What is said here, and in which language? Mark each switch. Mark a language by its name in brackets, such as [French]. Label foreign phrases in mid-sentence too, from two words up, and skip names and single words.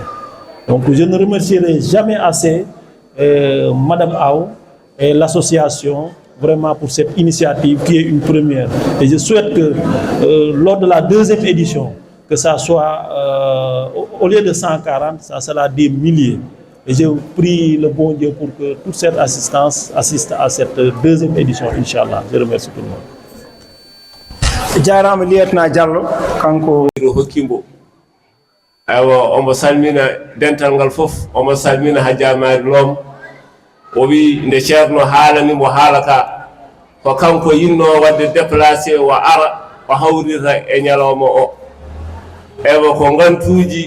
[French] Donc, je ne remercierai jamais assez Madame Aou et l'association vraiment pour cette initiative qui est une première. Et je souhaite que lors de la deuxième édition, que ça soit au lieu de 140, ça sera des milliers. Et je prie le bon Dieu pour que toute cette assistance assiste à cette deuxième édition, [Arabic] إن شاء الله. [French] Je remercie tout le monde. [Fula] jarama lieutenant Diallo kanko hokkimbo aywa omo salmina dental ngal fof omo salmina hajjamari loom o wi nde ceerno haalanimo haala ka ko kanko yinno wadde déplacé o ara o hawrita e ñalawma o ewa ko gantuuji